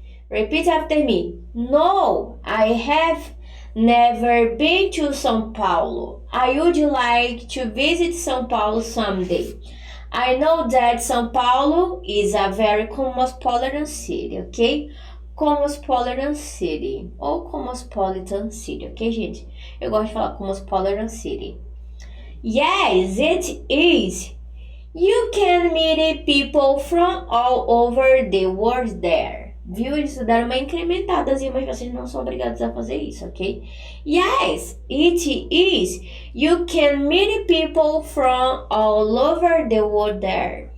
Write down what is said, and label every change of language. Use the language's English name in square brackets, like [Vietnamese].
[English] Repeat after me. No, I have never been to São Paulo. I would like to visit São Paulo someday. I know that São Paulo is a very cosmopolitan city, ok? Cosmopolitan City ou Cosmopolitan City, ok, gente? [Portuguese] Eu gosto de falar [English] Cosmopolitan City. Yes, it is. You can meet people from all over the world there. [Portuguese] Viu? Eles deram uma incrementadazinha, mas vocês não são obrigados a fazer isso, ok? [English] Yes, it is. You can meet people from all over the world there.